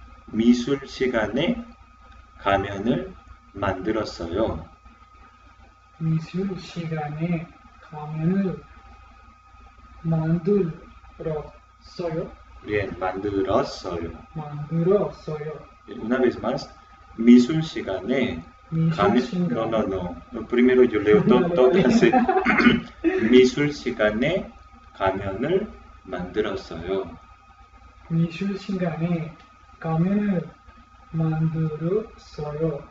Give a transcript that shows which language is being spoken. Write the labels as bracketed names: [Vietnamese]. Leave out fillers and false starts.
[Korean] 미술 시간에 가면을 만들었어요. 미술 시간에 가면을 만들었어요. [Spanish] Bien, [Korean] 만들었어요. 만들었어요. [Spanish] Una vez más, [Korean] 미술 시간에 미술 시간. [Spanish] No. Primero yo leo todas. [Korean] 미술 시간에 가면을 만들었어요. 미술 시간에 가면을 만들었어요.